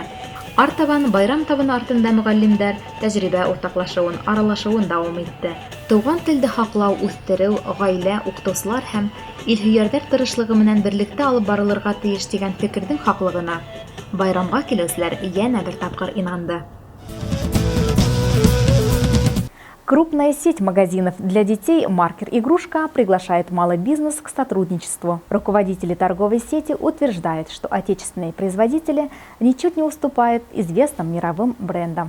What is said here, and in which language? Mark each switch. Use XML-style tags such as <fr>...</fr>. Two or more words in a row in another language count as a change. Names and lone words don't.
<tt>Артабан байрам табыны артында мөгаллимдәр тәҗрибә уртаклашуын, аралашуын дәвам итте. Туган телде хаклау, үстерү, гаилә, укытучылар һәм илһөярләр тырышлыгы менән берлектә алып барылырга тиеш дигән фикердең хаклыгына байрамга килүчеләр янә бер тапкыр инанды.</tt> <ru>Крупная сеть магазинов для детей «Маркер Игрушка» приглашает малый бизнес к сотрудничеству. Руководители торговой сети утверждают, что отечественные производители ничуть не уступают известным мировым брендам.</ru>